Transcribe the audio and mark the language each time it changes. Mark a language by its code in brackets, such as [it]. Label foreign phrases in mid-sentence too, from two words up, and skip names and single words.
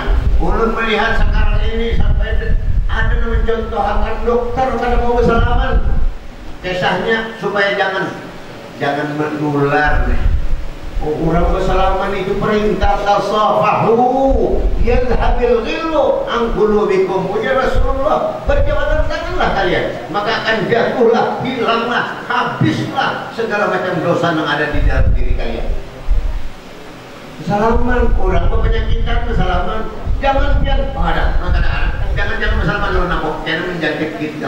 [bjn] Ulun melihat sekarang ini sampai ada yang mencontohkan dokter kada mau kesalaman. [id] Kisahnya supaya jangan menular. Orang bersalaman itu perintah [ar] تصافحوا يذهب الغل عن قلوبكم. [id] Ujar Rasulullah, berjabatan tanganlah kalian, maka akan jatuhlah, hilanglah, habislah segala macam dosa yang ada di dalam diri kalian. Bersalaman, orang berpenyakitan bersalaman, jangan biar pada jangan bersalaman dengan aku, jangan menjangkit kita.